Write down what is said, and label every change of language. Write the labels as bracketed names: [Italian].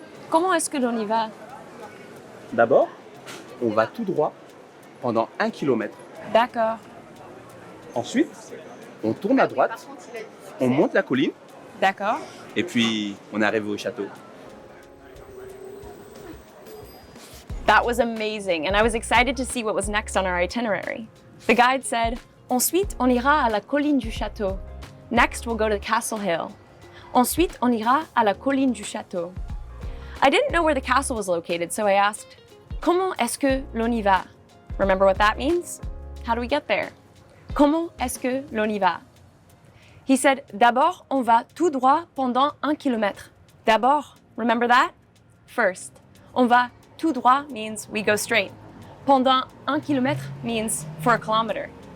[French] Comment est-ce que l'on y va? D'abord, on va tout droit pendant 1 kilomètre. D'accord. Ensuite, on tourne à droite, on monte la colline D'accord. et puis on arrive au château. [English] That was amazing, and I was excited to see what was next on our itinerary. The guide said, [French] ensuite, on ira à la colline du château. [English] Next, we'll go to Castle Hill. [French] Ensuite, on ira à la colline du château. [English] I didn't know where the castle was located, so I asked, [French] comment est-ce que l'on y va? [English] Remember what that means? How do we get there? [French] Comment est-ce que l'on y va? [English] He said, [French] d'abord, on va tout droit pendant 1 kilomètre. [English] D'abord, remember that? First. [French] On va tout droit [English] means we go straight. [French] Pendant 1 kilomètre [English] means for a kilometer.